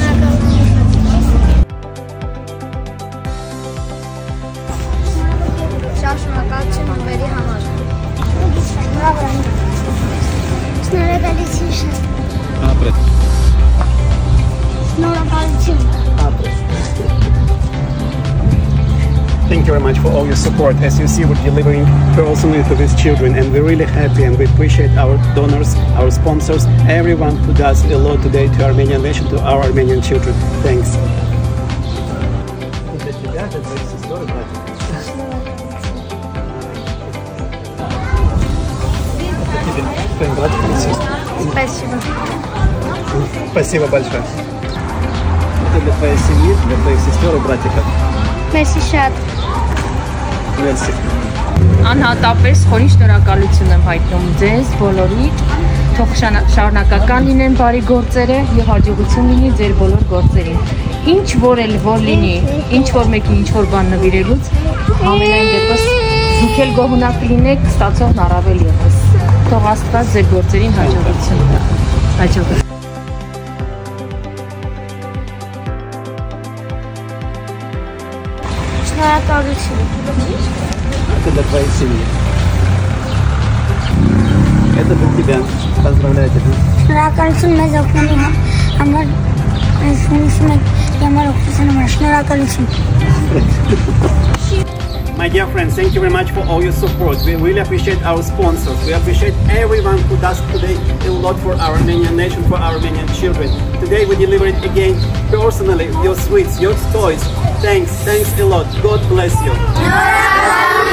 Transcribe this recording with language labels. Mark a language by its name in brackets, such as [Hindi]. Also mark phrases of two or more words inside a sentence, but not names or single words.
[Armenian] Շնորհակալություն նվերի համար։ Շնորհակալություն շատ։ Ապրեք։ Շնորհակալություն։ Ապրեք։ [English] Thank you very much for all your support. As you see, we're delivering personally to these children, and we're really happy, and we appreciate our donors, our sponsors, everyone who does a lot today to Armenian nation, to our Armenian children. Thanks. [Russian] Спасибо. Спасибо большое. Это для твоей семьи, для твоих сестер и братиков. [Armenian] Merci շատ։ Merci. Անհատապես խորին շնորհակալություն եմ հայտնում ձեզ բոլորի, թող շարունակական լինեն բարի գործերը եւ հաջողություն լինի ձեր բոլոր գործերին։ Ինչ որ էլ որ լինի, ինչ որ մեկի ինչ որ բան նվիրելուց, ամենայն դեպս զուգել գոհունակ լինեք, ստացողն առավել եւս։ Թող Աստված ձեր գործերին հաջողություն տա։ Հաջողություն։ Շնորհակալություն։ [Russian] Это для твоей семьи. Это для тебя. Поздравляю тебя. [Armenian] Շնորհակալություն մեզ օգնելու համար, շնորհակալություն։ [English] My dear friends, thank you very much for all your support. We really appreciate our sponsors. We appreciate everyone who does today a lot for our Armenian nation, for our Armenian children. Today we delivered again personally your sweets, your toys. Thanks a lot. God bless you.